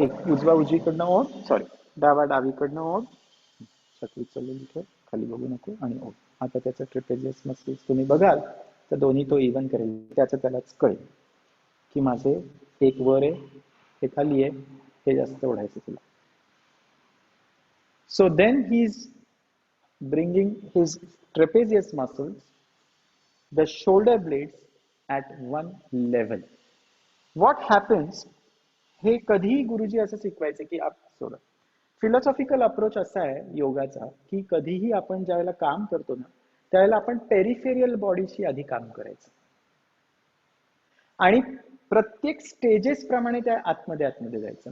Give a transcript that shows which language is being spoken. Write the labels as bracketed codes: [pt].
[mr] एक उजवा उजवीकडनं ओढ, सॉरी डावा डावीकडनं ओढ. छत्री चाललेली ठेव, खाली बघू नको आणि ओढ. आता त्याचं ट्रेपेजियस मसल्स तुम्ही बघाल तर दोन्ही तो इव्हन करेल. त्याचं त्यालाच कळेल की माझे एक वर आहे, हे खाली आहे, हे जास्त ओढायचं तुला. [en] So then he's bringing his trapezius muscles, the shoulder blades at one level. What happens, [mr] हे कधीही गुरुजी असं शिकवायचे की सोडा. फिलॉसॉफिकल अप्रोच असा आहे योगाचा की कधीही आपण ज्यावेळेला काम करतो ना, त्यावेळेला आपण पेरिफेरियल बॉडीशी आधी काम करायचं आणि प्रत्येक स्टेजेस प्रमाणे त्या आतमध्ये जायचं.